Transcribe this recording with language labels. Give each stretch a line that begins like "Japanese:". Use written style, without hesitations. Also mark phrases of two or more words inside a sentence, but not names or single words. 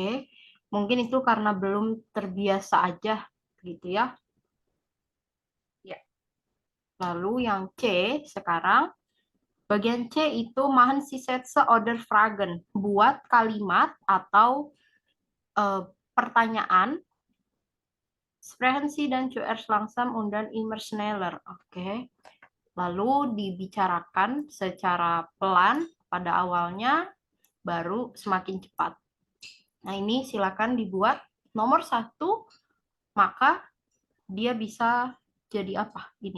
Indonesian: Mungkin itu karena belum terbiasa aja gitu ya. Ya, Lalu yang C sekarang. Bagian C itu
German: machen Sie Sätze oder Fragen.
Indonesian: Buat kalimat atau eh, pertanyaan.
German: Sprechen Sie dann zuerst langsam und dann immer schneller.
Indonesian: Oke. Lalu dibicarakan secara pelan pada awalnya, baru semakin cepat. Nah, ini silakan dibuat. Nomor 1, maka dia bisa jadi apa? Ini.